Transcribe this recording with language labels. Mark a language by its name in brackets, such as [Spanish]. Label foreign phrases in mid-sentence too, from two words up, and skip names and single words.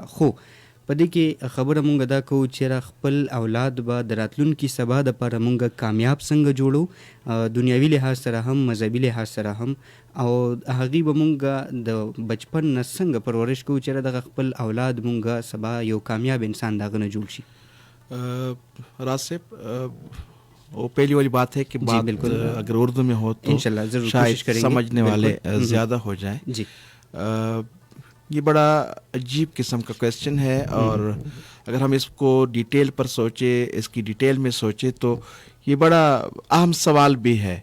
[Pashto] خو په دې کې خبره مونږ دا کوو چې خپل اولاد به د راتلونکي سبا دپاره مونږ کامیاب څنګه جوړو، دنیاوي لحاظ سره هم، مذهبي لحاظ سره هم، او هغې به مونږ د بچپن نه څنګه پرورش کوو چې دغه خپل اولاد مونږ سبا یو کامیاب انسان دغه نه جوړ شي. [Urdu] راز صاحب، وہ پہلی والی بات ہے کہ بات اگر اردو میں ہو تو شاید سمجھنے والے زیادہ ہو جائیں. جی، یہ بڑا عجیب قسم کا کویسچن ہے، اور اگر ہم اس کو ڈیٹیل پر سوچیں، اس کی ڈیٹیل میں سوچیں، تو یہ بڑا اہم سوال بھی ہے.